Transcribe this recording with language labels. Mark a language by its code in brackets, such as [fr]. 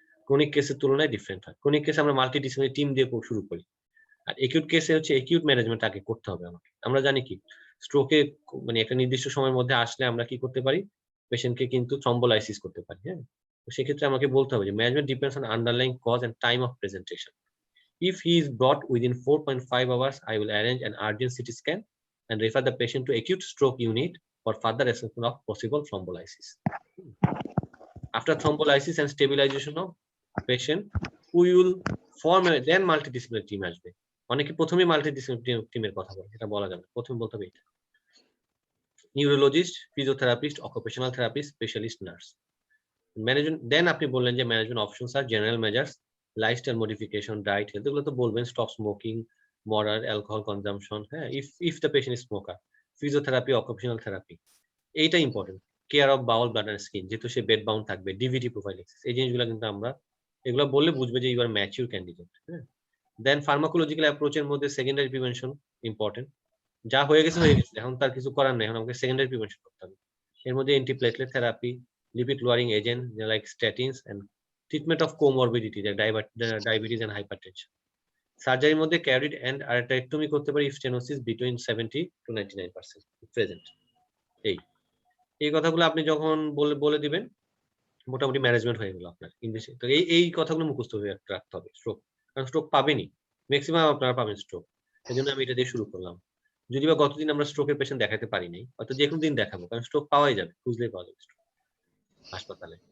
[bn] Chronic কেসের তুলনায় different হয়। ক্রনিক কেসে আমরা মাল্টিডিসিপ্লিনারি টিম দিয়ে শুরু করি। আর একিউট কেসে হচ্ছে একিউট ম্যানেজমেন্ট আগে করতে হবে আমাকে। আমরা জানি কি স্ট্রোকে মানে একটা নির্দিষ্ট সময়ের মধ্যে আসলে আমরা কি করতে পারি? পেশেন্টকে কিন্তু থ্রম্বোলাইসিস করতে পারি, হ্যাঁ? তো সেক্ষেত্রে আমাকে বলতে হবে যে [en] Management depends on underlying cause and time of presentation. If he is brought within 4.5 hours, I will arrange an urgent CT scan and refer the patient to acute stroke unit for further assessment of possible thrombolysis. After thrombolysis and stabilization of patient, we will form a then multidisciplinary team আসবে। [bn] অনেকে প্রথমেই multidisciplinary টিমের কথা বলে, এটা বলা যাবে। প্রথমে বলতে হবে এটা। [en] Neurologist, physiotherapist, occupational therapist, specialist nurse. [bn] Management দেন আপনি বললেন যে ম্যানেজমেন্ট অপশনস আর general measures, lifestyle modification, diet, health, এগুলো তো বলবেন। [en] Stop smoking, moderate alcohol consumption, হ্যাঁ, if the patient is smoker, physiotherapy, occupational therapy, এইটা important. [bn] Care of Baul, bladder, skin, যেহেতু সে bed bound থাকবে, ডিভিটি প্রোফাইলিক্স, এই জিনিসগুলো কিন্তু আমরা এগুলো বললে বুঝবে যে [en] you are mature candidate, [bn] হ্যাঁ। দেন ফার্মাকোলজিক্যাল অ্যাপ্রোচের মধ্যে সেকেন্ডারি প্রিভেনশন ইম্পর্টেন্ট। যা হয়ে গেছে হয়ে গেছে, এখন তার কিছু করার নেই, এখন আমাকে সেকেন্ডারি প্রিভেনশন করতে হবে। এর মধ্যে [en] Antiplatelet therapy, lipid lowering agent like statins, and treatment of comorbidity like diabetes and hypertension. [bn] সার্জারির মধ্যে [en] carotid and aortic [bn] করতে পারি [en] if stenosis between 70 to 99% present। [bn] এই কথাগুলো আপনি যখন বলে দিবেন, মোটামুটি ম্যানেজমেন্ট হয়ে গেল আপনার ইংলিশে। তো এই কথাগুলো মুখস্থ হয়ে রাখতে হবে স্ট্রোক, কারণ স্ট্রোক পাবেনই, ম্যাক্সিমাম আপনারা পাবেন স্ট্রোক। সেজন্য আমি এটা দিয়ে শুরু করলাম। যদি বা গতদিন আমরা স্ট্রোকের পেশেন্ট দেখাতে পারি নাই, হয়তো যে কোনো দিন দেখাবো, কারণ স্ট্রোক পাওয়াই যাবে, খুঁজলেই পাওয়া যাবে স্ট্রোক হাসপাতালে।